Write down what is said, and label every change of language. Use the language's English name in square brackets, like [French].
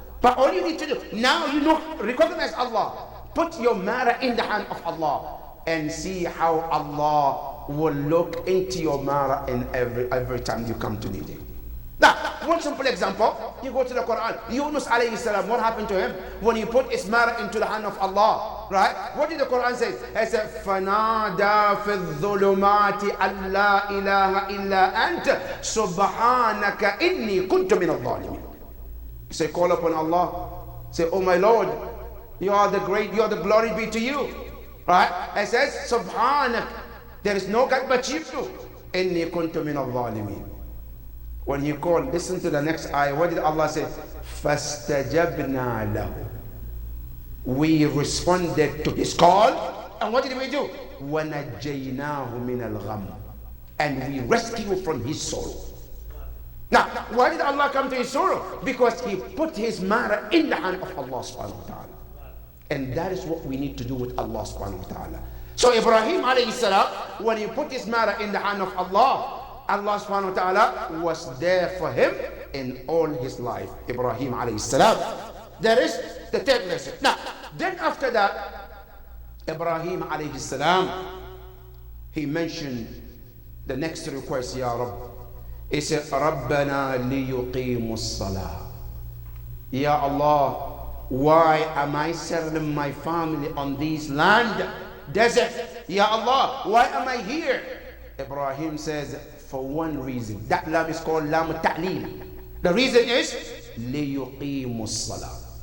[English] But all you need to do, now you know, recognize Allah. Put your matter in the hand of Allah and see how Allah will look into your matter in every time you come to need Him. Now, one simple example, you go to the Quran. Yunus alayhi salam, what happened to him? When he put his matter into the hand of Allah, right? What did the Quran say? [Arabic] It said, فَنَادَى فِي الظُّلُمَاتِ أَن لَا إِلَهَ إِلَّا أَنْتَ سُبْحَانَكَ إِنِّي كُنْتُ مِنَ الظَّالِمِينَ. [English] Say, call upon Allah. Say, oh my Lord, you are the great, you are the glory be to you. Right? It says, Subhanak, there is no God but you. Inni kuntu min al-zalimin. When he called, listen to the next ayah. What did Allah say? فَاسْتَجَبْنَا لَهُ. We responded to his call. And what did we do? وَنَجَّيْنَاهُ مِنَ الْغَمِّ. And we rescued from his sorrow. Now, why did Allah come to his sorrow? Because he put his matter in the hand of Allah subhanahu wa ta'ala. And that is what we need to do with Allah subhanahu wa ta'ala. So Ibrahim alayhi salam, when he put his matter in the hand of Allah, Allah subhanahu wa ta'ala was there for him in all his life. Ibrahim alayhi salam. That is the third lesson. Now, then after that, Ibrahim alayhi salam, he mentioned the next request, Ya Rabb. [Arabic] He said, رَبَّنَا لِيُقِيمُوا الصَّلَاةِ. [English] Ya Allah, why am I serving my family on this land, desert? Ya Allah, why am I here? Ibrahim says, for one reason. That lam is called lam ta'leel. The reason is, لِيُقِيمُوا الصَّلَاةِ.